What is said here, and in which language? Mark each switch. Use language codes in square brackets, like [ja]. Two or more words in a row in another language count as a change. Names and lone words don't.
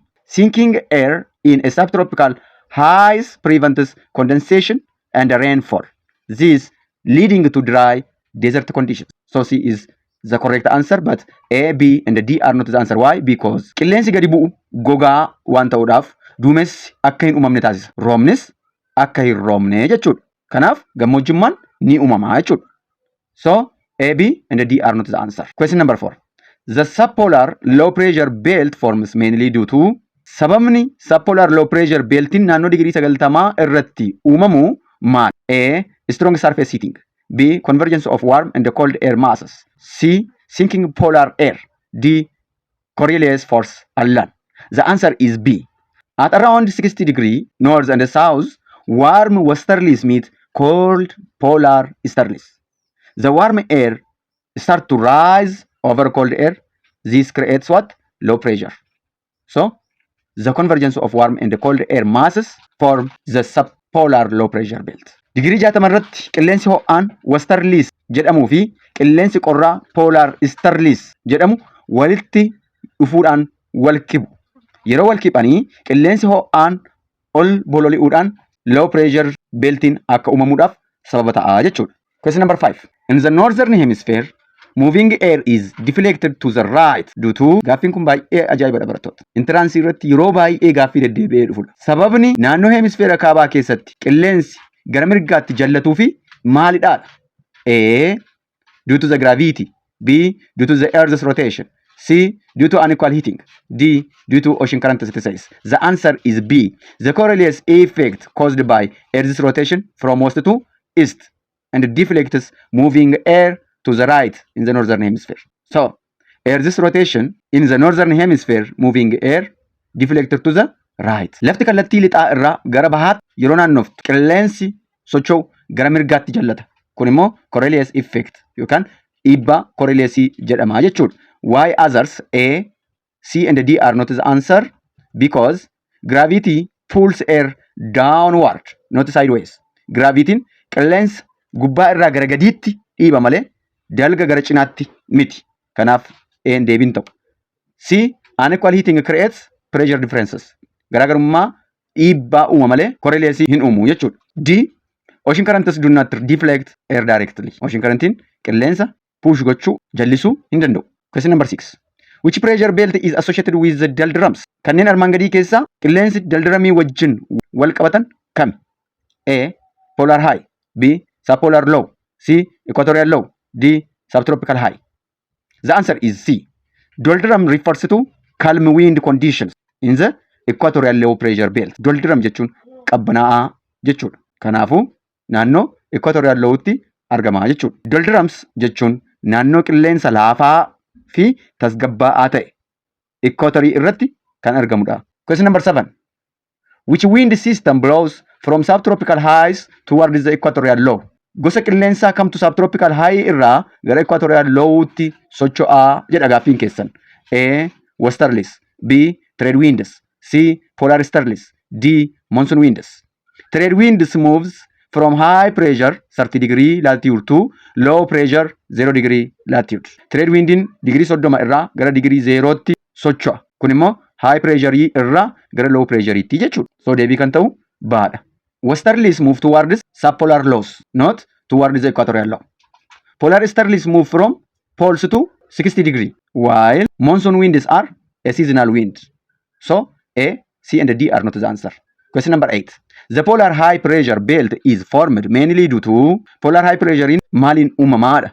[en] Sinking air in a subtropical highs prevents condensation and rainfall. This leading to dry desert conditions. So C is the correct answer, but A, B, and D are not the answer. Why? [om] Because qilleensi gadi bu'u gogaa waan ta'uudhaaf duumessi akka hin uumamne taasisa. Roobnis akka hin roobne jechuudha. Kanaaf gammoojjummaan ni uumama jechuudha. [en] So A, B, and D are not the answer. Question number 4. The subpolar low pressure belt forms mainly due to [om] sababni subpolar low pressure beltiin naannoo digirii 90 irratti uumamu maal? [en] A. Strong surface heating. B. Convergence of warm and cold air masses. C. Sinking polar air. D. Coriolis force alone. The answer is B. At around 60 degree north and south, warm westerlies meet cold polar easterlies. The warm air start to rise over cold air. This creates what? Low pressure. So the convergence of warm and cold air masses form the subpolar low pressure belt. [om] Digirii 60 irratti qilleensi ho'aan westerlies jedhamuu fi qilleensi qorraa [en] polar easterlies [om] jedhamu walitti dhufuudhaan wal kibu. Yeroo wal kibanii qilleensi ho'aan ol bololi'uudhaan [en] low pressure beltiin [om] akka uumamuudhaaf sababa ta'a jechuudha. [en] Question number 5. In the northern hemisphere, moving air is deflected to the right due to [om] gaaffiin kun baay'ee ajaa'ibadha barattoota. Intiransii irratti yeroo baay'ee gaaffii deddeebi'ee dhufudha. Sababni naannoo hemisfeera kaabaa keessatti qilleensi gara mirgaatti jallatuu fi maalidha? [en] A. Due to the gravity. B. Due to the Earth's rotation. C. Due to unequal heating. D. Due to ocean current synthesis. The answer is B. The Coriolis effect caused by Earth's rotation from west to east and deflects moving air to the right in the northern hemisphere. So, Earth's rotation in the northern hemisphere moving air deflected to the right. [om] Lafti kallattii lixaa irraa gara bahaatti yeroo naannoftu qilleensi socho'u gara mirgaatti jallata. Kun immoo [en] Coriolis effect [om] yookaan dhiibbaa Coriolis jedhama jechuudha. [en] Why others A, C and D are not the answer? Because gravity pulls air downward, not sideways. [om] Gravitiin qilleensa gubbaa irraa gara gadiitti dhiiba malee dalga gara cinaatti miti. Kanaaf A deebiin ta'u. [en] C. Unequal heating creates pressure differences. [om] Garaagarummaa dhiibbaa uuma malee Coriolis hin uumu jechuudha. [en] D. Ocean currents do not deflect air directly. Ocean currentiin [om] qilleensa push gochuu jallisuu hin danda'u. [en] Question number 6. Which pressure belt is associated with the doldrums? [om] Kanneen armaan gadii keessaa qilleensi doldramii wajjin wal qabatan kami? [en] A. Polar high. B. Subpolar low. C. Equatorial low. D. Subtropical high. The answer is C. Doldrum refers to calm wind conditions in the equatorial low pressure belt. [om] Doldrum jechuun qabbanaa'aa jechuudha. Kanaafuu naannoo [en] equatorial lowtti [om] argama jechuudha. Doldrums jechuun naannoo qilleensa laafaa fi tasgabbaa'aa ta'e equatorii irratti kan argamudha. [en] Question number 7. Which wind system blows from subtropical highs towards the equatorial low? [om] Gosa qilleensaa kamtu [en] subtropical high [om] irraa gara [en] equatorial lowtti [om] socho'aa jedha gaaffiin keessan. [en] A. Westerlies. B. Trade winds. C. Polar easterlies. D. Monsoon winds. Trade winds moves from high pressure 30 degree latitude to low pressure 0 degree latitude. Trade windin [om] degree 30 irraa gara degree 0tti socho'a. Kun immoo [en] high pressure [om] irraa gara [en] low pressure [om] tti jechuudha. So deebii kan ta'u baadha. [en] Westerlies move towards subpolar lows, not towards the equatorial low. Polar easterlies move from poles to 60 degree, while monsoon winds are a seasonal wind. So A, C, and D are not the answer. Question number 8. The polar high pressure belt is formed mainly due to polar high pressure in [om] maalin uumamaadha.